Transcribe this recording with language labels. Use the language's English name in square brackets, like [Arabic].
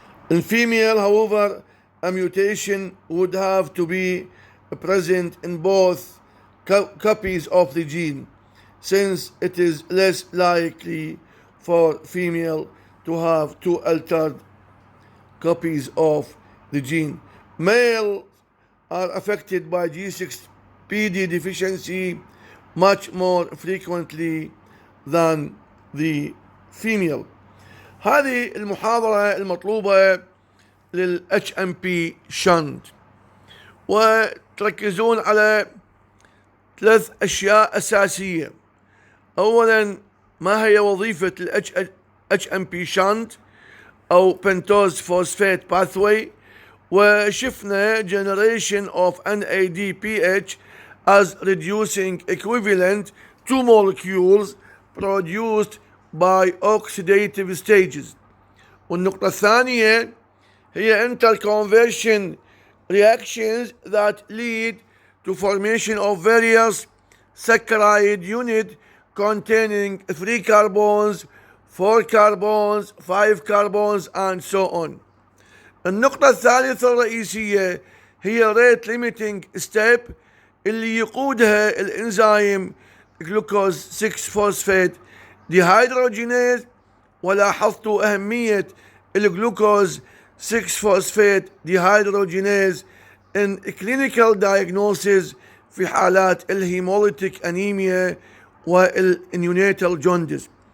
[English] In female, however, a mutation would have to be present in both copies of the gene, since it is less likely for female to have two altered copies of the gene. Males are affected by G6PD deficiency much more frequently than the female. هذه المحاضرة المطلوبة لل HMP shunt، وتركزون على 3 أشياء أساسية. أولا، ما هي وظيفة ال HMP shunt أو pentose phosphate pathway، وشفنا generation of NADPH as reducing equivalent to molecules produced by oxidative stages. والنقطة الثانية هي interconversion reactions that lead to formation of various saccharide unit containing 3 carbons, 4 carbons, 5 carbons, and so on. [Arabic] النقطة الثالثة الرئيسية هي rate limiting step اللي يقودها الانزيم جلوكوز 6 فوسفات ديهيدروجينيز. ولاحظتوا أهمية الجلوكوز 6 فوسفات ديهيدروجينيز in clinical diagnosis في حالات الهيموليتيك أنيميا والنيونيتال جوندس.